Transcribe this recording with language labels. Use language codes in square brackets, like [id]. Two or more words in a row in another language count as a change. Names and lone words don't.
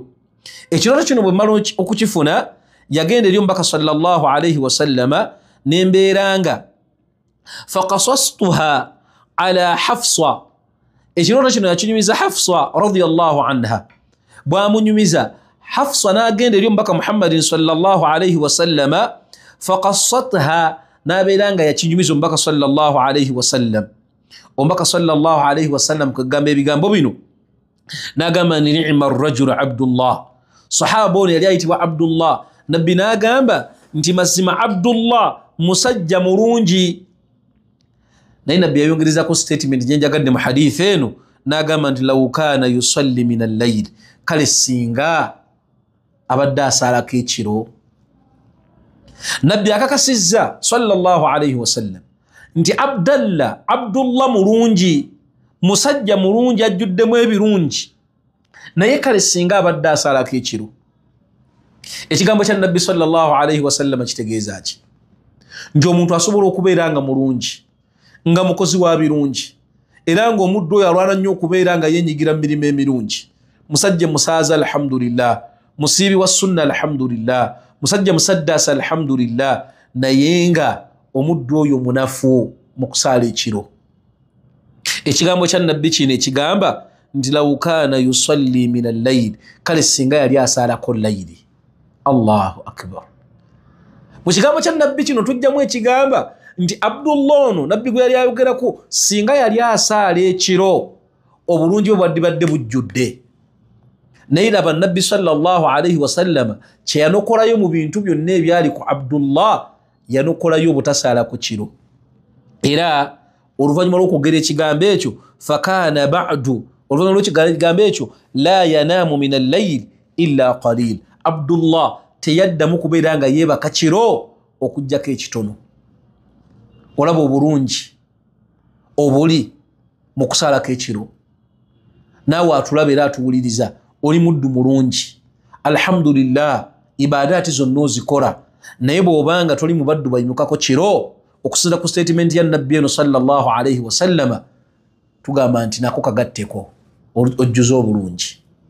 [lg] Ekirooto kino bwe mmala okukifuna yagenda eri omubaka [ar] صلى الله عليه وسلم [lg] nembeera nga [ar] فقصصتها على حفصة, [lg] ekirooto kino yakinyumiza Hafsa [ar] رضي الله عنها. [lg] Bwamunyumiza Hafsa n'agenda eri omubaka Muhammadin [ar] صلى الله عليه وسلم [lg] faqassatha, n'abeera nga yakinyumiza omubaka [ar] صلى الله عليه وسلم. [lg] Omubaka [ar] صلى الله عليه وسلم [lg] kagamba ebigambo bino n'agamba ni [ar] نعم الرجل عبد الله, [lg] sahaba ono yali ayitibwa Abdullah. Nabbi n'agamba nti mazima Abdullah musajja mulungi. Naye nabbi yayongerezako statement gye njagadde mu hadith eno n'agamba nti [ar] لو كان يصلي من الليل, [lg] kale singa abadde asaalako ekiro. Nabbi akakasizza [ar] صلى الله عليه وسلم [lg] nti Abdullah mulungi, musajja mulungi ajjuddemu ebirungi, naye kale singa abadde asaalako ekiro. Ekigambo kya Nabbi [ar] صلى الله عليه وسلم [lg] kitegeeza ki? Nti omuntu asobola okubeera nga mulungi, nga mukozi wa birungi, era ng'omuddu oyo alwana nnyo okubeera nga yenyigira mu mirimu emirungi. Musajja musaaza alhamdulillah, musiibi wa sunna alhamdulillah, musajja musaddaasa alhamdulillah, naye nga omuddu oyo munafu mu kusaala ekiro. Ekigambo kya Nabbi kino ekigamba nti [ar] لو كان يصلي من الليل, [lg] kale singa yali asaalako layiri. [ar] الله أكبر. [lg] Mu kigambo kya Nabbi kino tujjamu ekigamba nti Abdullah ono Nabbi gwe yali ayogerako singa yali asaala ekiro obulungi bwe bwadibadde bujjudde. naye laba nabbi [ar] صلى الله عليه وسلم [lg] kye yanokolayo mu bintu byonna ebyali ku Abdullah yanokolayo obutasaala ku kiro. Era oluvannyuma lw'okwogera ekigambo ekyo [ar] فكان بعد, [lg] oluvannyuma lw'ekigambo ekyo [ar] لا ينام من الليل إلا قليل, [lg] Abdullah teyaddamu kubeera nga yeebaka kiro okuggyako ekitono. Olaba obulungi obuli mu kusaalako ekiro. Naawe atulaba era atuwuliriza, oli muddu mulungi, alhamdulillah, ibaadaati zonna ozikola, naye bw'obanga toli mu baddu bayimukako kiro okusinziira ku statement ya nabbi eno [ar] صلى الله عليه وسلم, [lg] tugamba nti nako kagatteko ojjuza obulungi.